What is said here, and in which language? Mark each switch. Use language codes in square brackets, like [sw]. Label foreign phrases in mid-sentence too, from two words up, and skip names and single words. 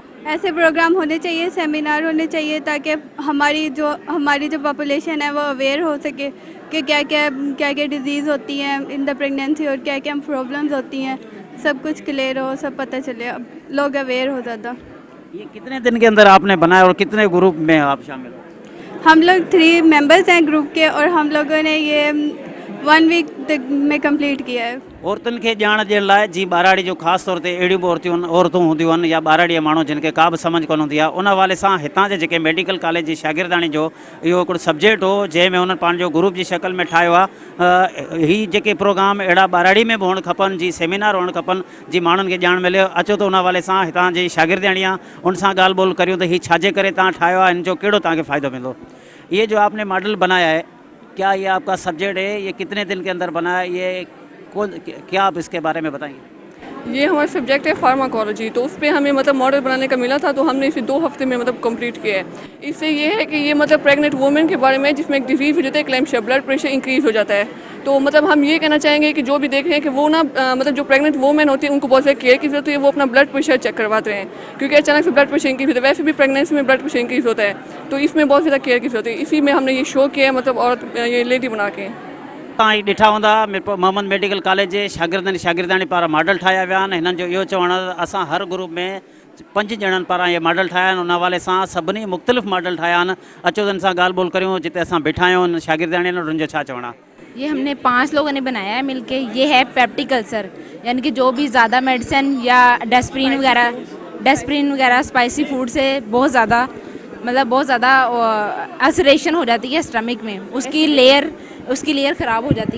[ur] ایسے پروگرام ہونے چاہئیں، سیمینار ہونے چاہئیں تاکہ ہماری جو پاپولیشن ہے وہ اویئر ہو سکے کہ کیا کیا ڈیزیز ہوتی ہیں [en] in the pregnancy [ur] اور کیا کیا پرابلمز ہوتی ہیں، سب کچھ کلیئر ہو، سب پتا چلے، اب لوگ اویئر ہو زیادہ. یہ کتنے دن کے اندر آپ نے بنایا اور کتنے گروپ میں آپ شامل ہو? ہم لوگ 3 ممبرز ہیں گروپ کے اور ہم لوگوں نے یہ 1 ویک میں کمپلیٹ کیا ہے. [sd] औरतुनि खे ॼाण ॾियण लाइ जीअं ॿाराड़ी जो ख़ासि तौर ते अहिड़ियूं बि औरतूं हूंदियूं आहिनि या ॿाराड़ीअ माण्हू जिन खे का बि सम्झ कोन हूंदी आहे, उन हवाले सां हितां जे जेके [en] medical college [sd] जी शागिर्दाणी जो इहो हिकिड़ो सब्जेक्ट हो जंहिंमें उन्हनि पंहिंजो ग्रुप जी शक्ल में ठाहियो आहे। ही जेके प्रोग्राम अहिड़ा ॿाराड़ी में बि हुअणु खपनि, जी सेमिनार हुअणु खपनि, जी माण्हुनि खे ॼाण मिले। अचो त उन हवाले सां हितां जी शागिर्दाणी आहे उन सां ॻाल्हि ॿोल करियूं त हीउ छाजे करे तव्हां ठाहियो आहे, हिन जो कहिड़ो तव्हांखे फ़ाइदो मिलंदो। [ur] یہ جو آپ نے ماڈل بنایا ہے، کیا یہ آپ کا سبجیکٹ ہے، یہ کتنے دن کے اندر بنا ہے، یہ کون، کیا آپ اس کے بارے میں بتائیں گے? یہ ہمارا سبجیکٹ ہے فارماکولوجی، تو اس پر ہمیں مطلب ماڈل بنانے کا ملا تھا، تو ہم نے اسے 2 ہفتے میں مطلب کمپلیٹ کیا ہے. اس سے یہ ہے کہ یہ مطلب [en] pregnant women [ur] کے بارے میں جس میں ایک ڈیزیز ہو جاتا ہے کلیمپشیا, [en] blood pressure increase [ur] ہو جاتا ہے. تو مطلب ہم یہ کہنا چاہیں گے کہ جو بھی دیکھ رہے ہیں کہ وہ نا مطلب جو [en] pregnant women [ur] ہوتی ہے ان کو بہت زیادہ کیئر کی ضرورت ہے، وہ اپنا [en] blood pressure check [ur] کرواتے ہیں، کیونکہ اچانک سے [en] blood pressure increase [ur] ہوتا ہے. ویسے بھی پریگننسی میں [en] blood pressure increase [ur] ہوتا ہے، تو اس میں بہت زیادہ کیئر کی ضرورت ہے. اسی میں ہم نے یہ شو کیا ہے، مطلب عورت یہ لیڈی بنا کے. [sd] तव्हां ही ॾिठा हूंदा मोहम्मद मेडिकल कॉलेज जे शागिर्दाणी पारां मॉडल ठाहिया विया आहिनि। हिननि जो इहो चवणु असां हर ग्रुप में 5 ॼणनि पारां इहे मॉडल ठाहिया आहिनि। उन हवाले सां सभिनी मुख़्तलिफ़ मॉडल ठाहिया आहिनि। अचो त हिन सां ॻाल्हि ॿोल करियूं जिते असां बीठा आहियूं शागिर्दाणी आहिनि, उन्हनि जो छा चवणु आहे। [ur] یہ ہم نے 5 لوگوں نے بنایا ہے مل کے۔ یہ ہے [en] peptic ulcer, [ur] یعنی کہ جو بھی زیادہ میڈیسن یا ڈسپرن وغیرہ [en] spicy food [ur] سے بہت زیادہ السریشن ہو جاتی ہے سٹمک میں، اس کی لیئر خراب ہو جاتی ہے.